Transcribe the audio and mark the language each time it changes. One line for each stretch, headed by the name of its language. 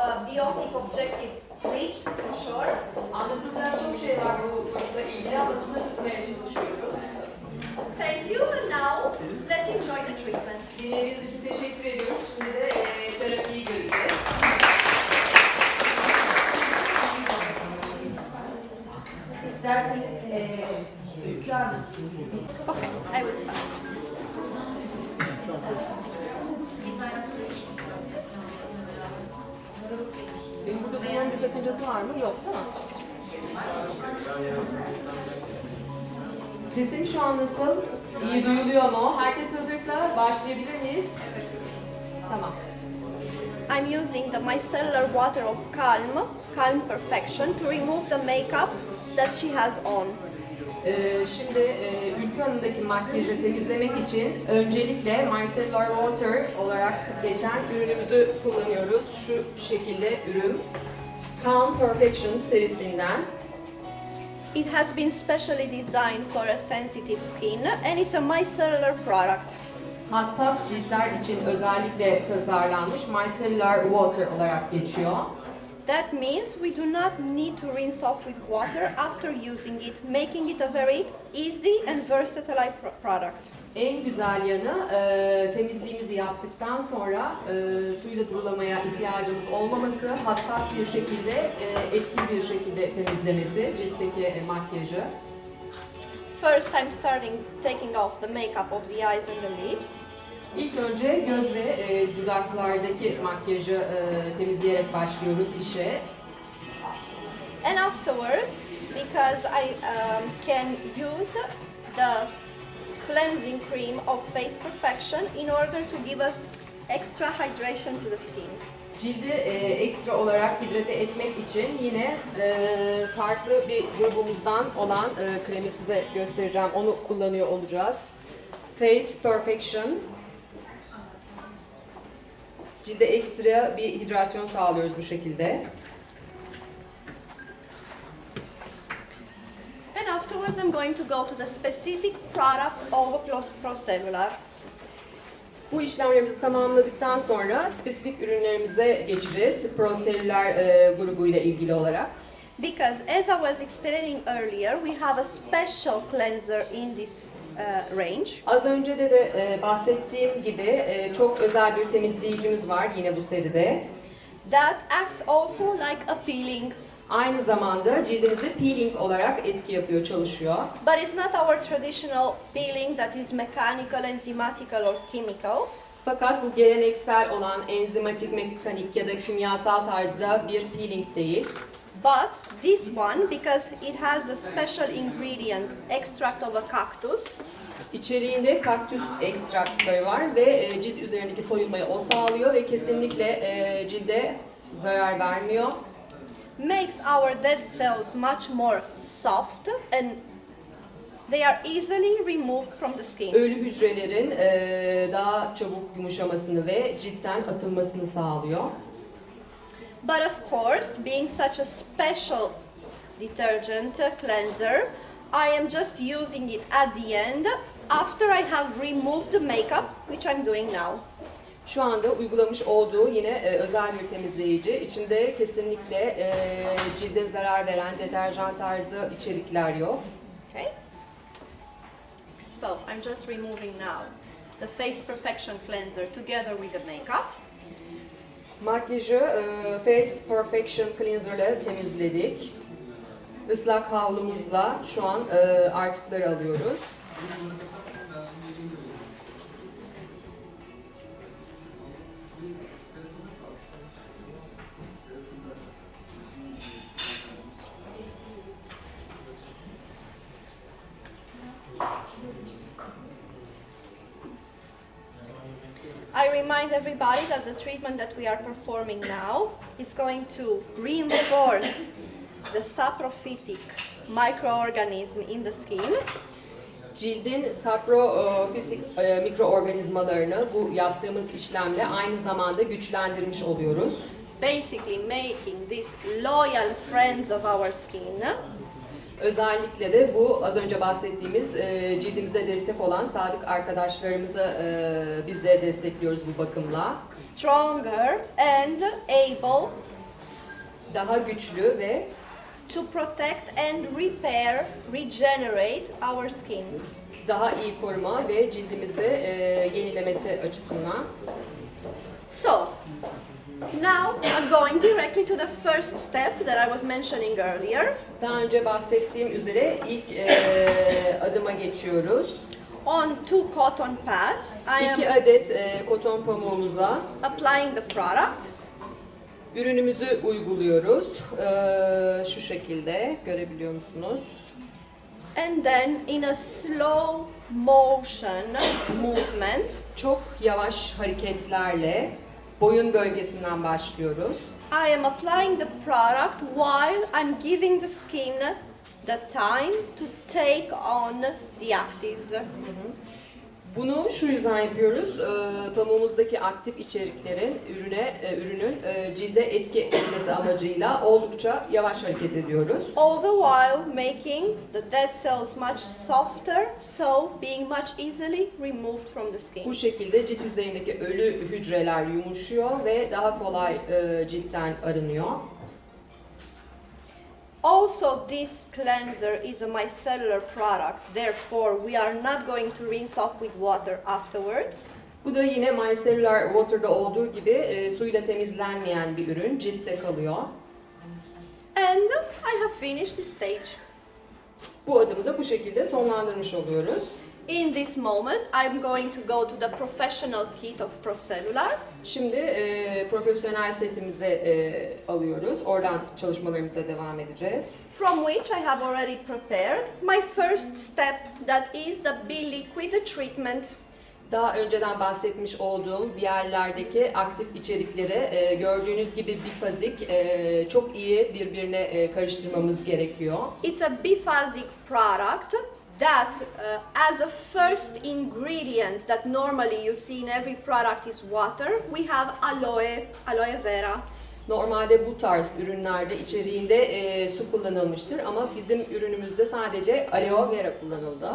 English: Biotic objective reached for sure.
Turkish: Anlatılacak çok şey var bu konuyla ilgili ama kısa tutmaya çalışıyoruz.
English: Thank you, and now let's enjoy the treatment.
Turkish: Dinlediğiniz için teşekkür ediyoruz. Şimdi de terapiyi göreceğiz. İsterseniz Ülkü Hanım.
English: Okay, I will start.
Turkish: Benim burada duymanın bir sakıncası var mı? Yok değil mi? Sesim şu an nasıl? İyi duyuluyor mu? Herkes hazırsa başlayabilir miyiz? Tamam.
English: I'm using the micellar water of Calm Perfection to remove the makeup that she has on.
Turkish: Şimdi Ülkü Hanım'daki makyajı temizlemek için öncelikle micellar water olarak geçen ürünümüzü kullanıyoruz. Şu şekilde ürün. Calm Perfection serisinden.
English: It has been specially designed for a sensitive skin and it's a micellar product.
Turkish: Hassas ciltler için özellikle tasarlanmış micellar water olarak geçiyor.
English: That means we do not need to rinse off with water after using it, making it a very easy and versatile product.
Turkish: En güzel yanı temizliğimizi yaptıktan sonra suyla durulamaya ihtiyacımız olmaması, hassas bir şekilde, etkili bir şekilde temizlemesi ciltteki makyajı.
English: First I'm taking off the makeup of the eyes and the lips.
Turkish: İlk önce göz ve dudaklardaki makyajı temizleyerek başlıyoruz işe.
English: And afterwards, because I can use the cleansing cream of Face Perfection in order to give a extra hydration to the skin.
Turkish: Cildi ekstra olarak hidrate etmek için yine farklı bir grubumuzdan olan kremi size göstereceğim. Onu kullanıyor olacağız. Face Perfection. Cilde ekstra bir hidrasyon sağlıyoruz bu şekilde.
English: And afterwards I'm going to go to the specific products of Procellular.
Turkish: Bu işlemlerimizi tamamladıktan sonra spesifik ürünlerimize geçeceğiz. Procellular grubuyla ilgili olarak.
English: Because as I was explaining earlier, we have a special cleanser in this range.
Turkish: Az önce de bahsettiğim gibi çok özel bir temizleyicimiz var yine bu seride.
English: That acts also like a peeling.
Turkish: Aynı zamanda cildinize peeling olarak etki yapıyor, çalışıyor.
English: But it's not our traditional peeling that is mechanical, enzymatical or chemical.
Turkish: Fakat bu geleneksel olan enzimatik, mekanik ya da kimyasal tarzda bir peeling değil.
English: But this one, because it has a special ingredient, extract of a cactus,
Turkish: İçeriğinde kaktüs ekstraktları var ve cilt üzerindeki soyulmayı o sağlıyor ve kesinlikle cilde zarar vermiyor.
English: makes our dead cells much more soft and they are easily removed from the skin.
Turkish: Ölü hücrelerin daha çabuk yumuşamasını ve ciltten atılmasını sağlıyor.
English: But of course, being such a special detergent cleanser, I am just using it at the end after I have removed the makeup, which I'm doing now.
Turkish: Şu anda uygulamış olduğu yine özel bir temizleyici. İçinde kesinlikle cilde zarar veren deterjan tarzı içerikler yok.
English: Okay? So I'm just removing now the Face Perfection Cleanser together with the makeup.
Turkish: Makyajı Face Perfection Cleanser ile temizledik. Islak havlumuzla şu an artıkları alıyoruz.
English: I remind everybody that the treatment that we are performing now is going to reinforce the saprophytic microorganism in the skin.
Turkish: Cildin saprofisik mikroorganizmalarını bu yaptığımız işlemle aynı zamanda güçlendirmiş oluyoruz.
English: Basically making these loyal friends of our skin
Turkish: Özellikle de bu az önce bahsettiğimiz cildimize destek olan sadık arkadaşlarımızı biz de destekliyoruz bu bakımla.
English: stronger and able
Turkish: Daha güçlü ve
English: to protect and repair, regenerate our skin.
Turkish: daha iyi koruma ve cildimizi yenilemesi açısından.
English: So, now I'm going directly to the first step that I was mentioning earlier.
Turkish: Daha önce bahsettiğim üzere ilk adıma geçiyoruz.
English: On 2 cotton pads, I
Turkish: 2
English: am
Turkish: adet koton pamuğumuza
English: applying the product.
Turkish: ürünümüzü uyguluyoruz. Şu şekilde görebiliyor musunuz?
English: And then in a slow motion movement,
Turkish: Çok yavaş hareketlerle boyun bölgesinden başlıyoruz.
English: I am applying the product while I'm giving the skin the time to take on the actives.
Turkish: Bunu şu yüzden yapıyoruz. Pamuğumuzdaki aktif içeriklerin ürünün cilde etki etmesi amacıyla oldukça yavaş hareket ediyoruz.
English: All the while making the dead cells much softer, so being much easily removed from the skin.
Turkish: Bu şekilde cilt yüzeyindeki ölü hücreler yumuşuyor ve daha kolay ciltten arınıyor.
English: Also, this cleanser is a micellar product, therefore we are not going to rinse off with water afterwards.
Turkish: Bu da yine micellar water'da olduğu gibi suyla temizlenmeyen bir ürün, ciltte kalıyor.
English: And I have finished this stage.
Turkish: Bu adımı da bu şekilde sonlandırmış oluyoruz. In this moment, I'm going to go to the professional kit of Procellular. Şimdi profesyonel setimizi alıyoruz. Oradan çalışmalarımıza devam edeceğiz.
English: From which I have already prepared my first step, that is the B-liquid treatment.
Turkish: Daha önceden bahsetmiş olduğum viyellerdeki aktif içerikleri gördüğünüz gibi bifazik çok iyi birbirine karıştırmamız gerekiyor.
English: It's a biphasic product that as a first ingredient that normally you see in every product is water, we have aloe vera.
Turkish: Normalde bu tarz ürünlerde içeriğinde su kullanılmıştır ama bizim ürünümüzde sadece aloe vera kullanıldı.